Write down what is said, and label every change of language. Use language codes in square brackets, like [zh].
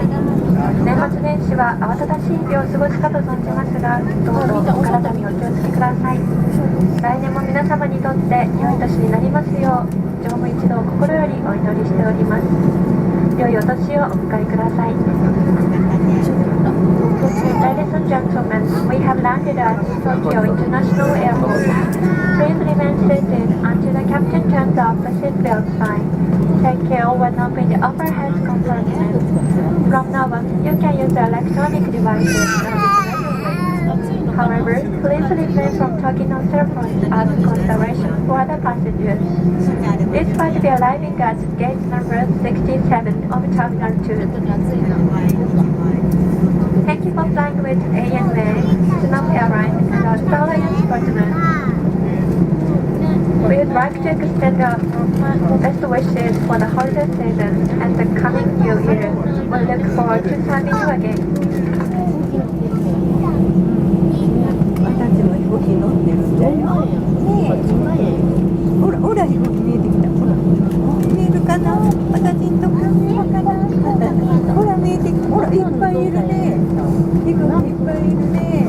[ja] 年末年始は慌ただしい日をお過ごしかと存じますが、どうぞお体にお気をつけください。来年も皆様にとって良い年になりますよう乗務一同心よりお祈りしております。良いお年をお迎えください。 [en] Ladies and gentlemen, we have landed at Tokyo International Airport. Please remain seated until the captain turns off the seatbelt sign. Take care when opening the overhead compartment. From now on, you can use the electronic devices. However, please refrain from talking on cell phones as consideration for other passengers. This flight will be arriving at gate number 67 of Terminal 2. Thank you for flying with ANA, Vietnam Airlines, and our Star Alliance partners. We would like to extend our best wishes for the holiday season and the coming new year. We look forward to serving you again. [ja] 私たちも飛行機乗ってるんだよ。ほらほら飛行機見えてきた。ほら見えるかな。私んとこ見えるかな。ほら見えてきた。ほらいっぱいいるね。飛行機いっぱいいるね。